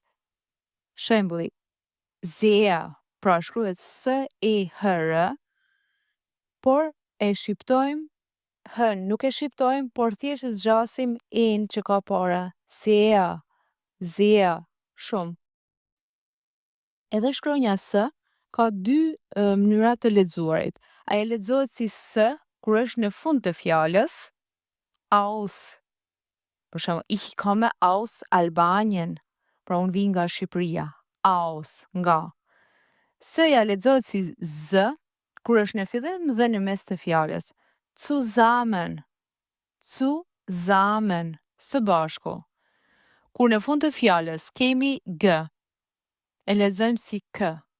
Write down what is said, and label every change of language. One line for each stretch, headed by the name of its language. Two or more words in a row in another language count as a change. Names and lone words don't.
Albanian: Shembulli sehr, pra shkruhet s-e-h-r, por e shqiptojmë hën, nuk e shqiptojmë, por thjesht e zgjasim en që ka para.
German: Sehr, sehr,
Albanian: shumë. Edhe shkronja s ka 2 mënyra të lexuarit. Ajo lexohet si s kur është në fund të fjalës, aus. Për shembull,
German: ich komme aus Albanien.
Albanian: Pra unë vi nga Shqipëria. Aus, nga. S-ja lexohet si z kur është në fillim dhe në mes të fjalës.
German: Zusammen, zusammen,
Albanian: së bashku. Kur në fund të fjalës kemi g, e lexojmë si k.